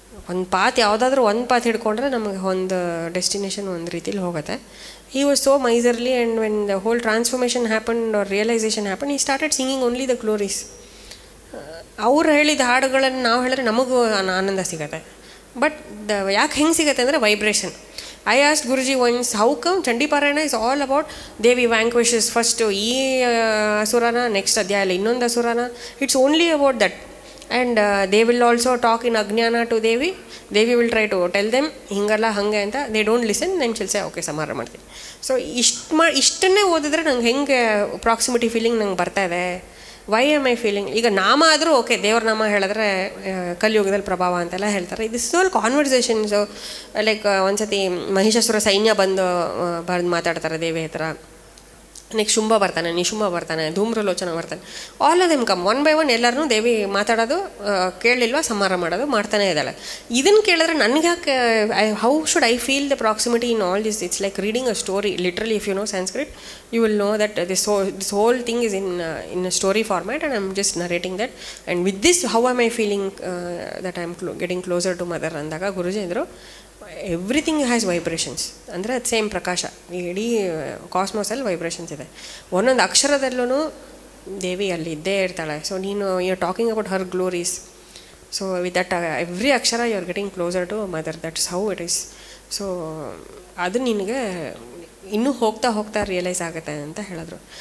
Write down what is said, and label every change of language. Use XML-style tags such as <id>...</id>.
<kn>ಒಂದು ಪಾತ್ ಯಾವುದಾದ್ರೂ ಒಂದು ಪಾತ್ ಹಿಡ್ಕೊಂಡ್ರೆ ನಮಗೆ ಒಂದು ಡೆಸ್ಟಿನೇಷನ್ ಒಂದು ರೀತಿಲಿ ಹೋಗುತ್ತೆ.</kn> <en>He was so miserly and when the whole transformation happen or realization happen, he started singing only the glories.</en> <kn>ಅವ್ರು ಹೇಳಿದ ಹಾಡುಗಳನ್ನು ನಾವು ಹೇಳಿದ್ರೆ ನಮಗೂ ಆನಂದ ಸಿಗುತ್ತೆ. ಬಟ್ ಯಾಕೆ ಹೆಂಗೆ ಸಿಗುತ್ತೆ ಅಂದರೆ vibration.</kn> <en>I asked Guruji once, how come Chandiparayana is all about Devi vanquishes first</en> <kn>ಈ ಅಸುರನ, ನೆಕ್ಸ್ಟ್ ಅಧ್ಯಾಯ ಇನ್ನೊಂದು ಅಸುರನ,</kn> <en>It's only about that. And they will also talk in ಅಜ್ಞಾನ to Devi. Devi will try to tell them</en> <kn>ಹಿಂಗಲ್ಲ ಹಾಗೆ ಅಂತ.</kn> <en>they don't listen, then she'll say okay</en> <kn>ಸಮಾರ ಮಾಡ್ತೀನಿ. So ಇಷ್ಟನ್ನೇ ಓದಿದ್ರೆ ನಂಗೆ ಹೆಂಗೆ ಪ್ರಾಕ್ಸಿಮಿಟಿ ಫೀಲಿಂಗ್ ನಂಗೆ ಬರ್ತಾಯಿದೆ.</kn> <en>Why am I feeling?</en> <kn>ಈಗ ನಾಮ ಆದರೂ ಓಕೆ, ದೇವ್ರ ನಾಮ ಹೇಳಿದ್ರೆ ಕಲಿಯುಗದಲ್ಲಿ ಪ್ರಭಾವ ಅಂತೆಲ್ಲ ಹೇಳ್ತಾರೆ.</kn> <en>This is all conversations.</en> <kn>ಲೈಕ್ ಒಂದ್ಸತಿ ಮಹಿಷಾಸುರ ಸೈನ್ಯ ಬಂದು ಮಾತಾಡ್ತಾರೆ ದೇವಿ ಹತ್ರ. ನೆಕ್ಸ್ಟ್ ಶುಂಭ ಬರ್ತಾನೆ, ನಿಶುಂಭ ಬರ್ತಾನೆ, ಧೂಮ್ರಲೋಚನ ಬರ್ತಾನೆ.</kn> <en>All of them come one by one.</en> <kn>ಎಲ್ಲರೂ ದೇವಿ ಮಾತಾಡೋದು ಕೇಳಲಿಲ್ವ ಸಂಹಾರ ಮಾಡೋದು ಮಾಡ್ತಾನೆ ಇದ್ದಾಳೆ. ಇದನ್ನು ಕೇಳಿದ್ರೆ ನನಗೆ ಯಾಕೆ,</kn> <en>How should I feel the proximity in all this? It's like reading a story. Literally if you know Sanskrit you will know that this whole thing is in a story format and I'm just narrating that. And with this, how am I feeling that I'm getting closer to mother</en> <kn>ಅಂದಾಗ ಗುರುಜಿ ಅಂದರು,</kn> <en>Everything has vibrations.</en> <kn>ಅಂದರೆ ಅದು same ಪ್ರಕಾಶ, ಇಡೀ ಕಾಸ್ಮೋಸಲ್ಲಿ vibrations ಇದೆ. ಒಂದೊಂದು ಅಕ್ಷರದಲ್ಲೂ ದೇವಿ ಅಲ್ಲಿ ಇದ್ದೇ ಇರ್ತಾಳೆ. ಸೊ ನೀನು</kn> <en>You are talking about her glories. So with that every ಅಕ್ಷರ you are getting closer to mother. That's how it is.</en> <kn>So ಅದು ನಿನಗೆ ಇನ್ನೂ ಹೋಗ್ತಾ ಹೋಗ್ತಾ ರಿಯಲೈಸ್ ಆಗುತ್ತೆ ಅಂತ ಹೇಳಿದ್ರು.</kn>